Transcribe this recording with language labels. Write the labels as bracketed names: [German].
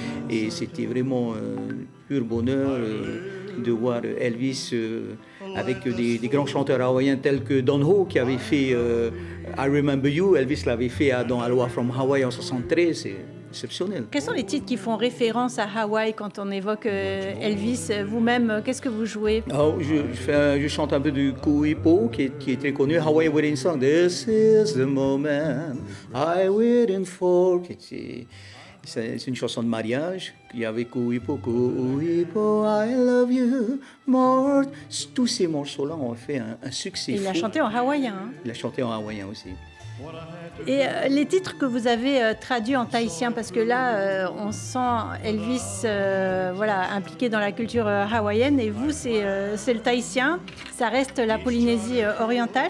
[French] Et c'était vraiment pur bonheur de voir Elvis avec des grands chanteurs hawaïens tels que Don Ho qui avait fait I Remember You. Elvis l'avait fait dans Aloha from Hawaii en 1973. C'est exceptionnel. Quels sont les titres qui font référence à Hawaï quand on évoque Elvis? Vous-même, qu'est-ce que vous jouez? Je chante un peu du Kuipo qui est très connu, Hawaii Wedding Song. [English] This is the moment I waiting for. [French] C'est une chanson de mariage. Il y avait Kuipo, Kuipo, [English] I love you more. [French] Tous ces morceaux-là ont fait un succès fou. Il a chanté en hawaïen. Il a chanté en hawaïen aussi. Et les titres que vous avez traduits en tahitien, parce que là, on sent Elvis impliqué dans la culture hawaïenne, et vous, c'est le tahitien, ça reste la Polynésie orientale.